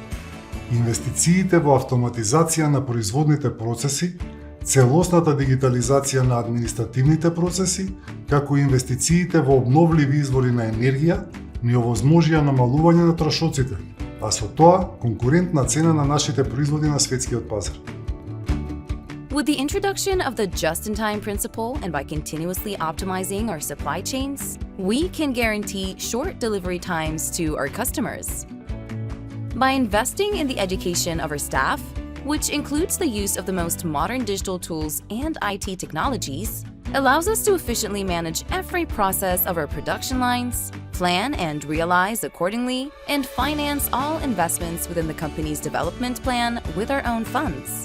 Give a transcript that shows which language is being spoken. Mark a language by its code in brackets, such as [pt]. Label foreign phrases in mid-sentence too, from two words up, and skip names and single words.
[mk] Инвестициите во автоматизација на производните процеси Целосната дигитализација на административните процеси, како и инвестициите во обновливи извори на енергија, ни овозможија намалување на трошоците, а со тоа конкурентна цена на нашите производи на светскиот пазар. [en] With the introduction of the just-in-time principle and by continuously optimizing our supply chains, we can guarantee short delivery times to our customers. By investing in the education of our staff, which includes the use of the most modern digital tools and IT technologies, allows us to efficiently manage every process of our production lines, plan and realize accordingly, and finance all investments within the company's development plan with our own funds.